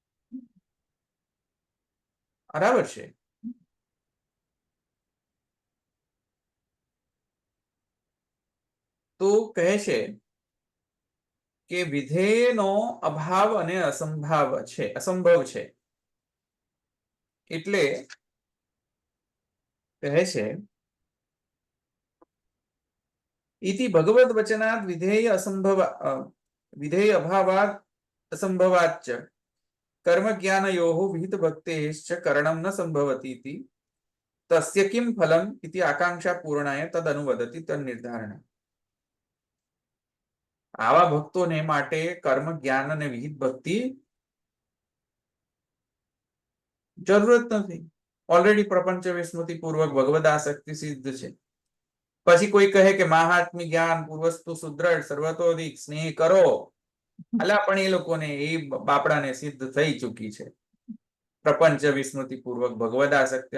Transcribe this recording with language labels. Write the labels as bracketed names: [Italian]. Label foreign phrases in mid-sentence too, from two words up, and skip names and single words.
[Gujarati] બરાબર છે. તો કહે છે કે વિધેયનો અભાવ અને અસંભવ છે. એટલે કહે છે [Sanskrit] इति भगवद वचनात् विधेय अभावात् असंभवाच्च कर्म ज्ञानयोः विहित भक्तेश्च करणं न संभवति इति तस्य किं फलम् इति आकांक्षा पूर्णाय तदनुवदति तन्निर्धारण. [Gujarati] આવા ભક્તોને માટે કર્મ જ્ઞાન અને વિહિત ભક્તિ જરૂરત નથી. ઓલરેડી પ્રપંચ વિસ્મૃતિ પૂર્વક ભગવદ આસક્તિ સિદ્ધ છે. પછી કોઈ કહે કે [Sanskrit] महात्म्य ज्ञान पूर्वस्तु सुद्रढ सर्वतोधिक स्नेह [Gujarati] કરો, અલા પણ એ લોકોને એ બાપડાને સિદ્ધ થઈ ચૂકી છે પ્રપંચ વિસ્મૃતિ પૂર્વક ભગવદ આસક્તિ.